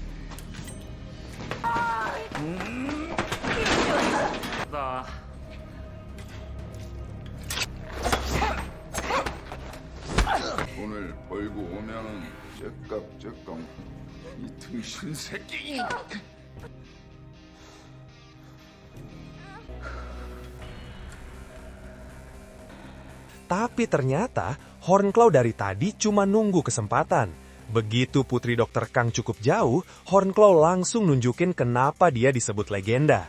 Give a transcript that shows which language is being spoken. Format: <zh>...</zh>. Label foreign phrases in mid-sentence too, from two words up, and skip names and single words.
<ko>나. 돈을 벌고 오면은 째깍째깍 이 등신 새끼.</ko> <id>Tapi ternyata Hornclaw dari tadi cuma nunggu kesempatan. Begitu Putri Dokter Kang cukup jauh, Hornclaw langsung nunjukin kenapa dia disebut legenda.</id>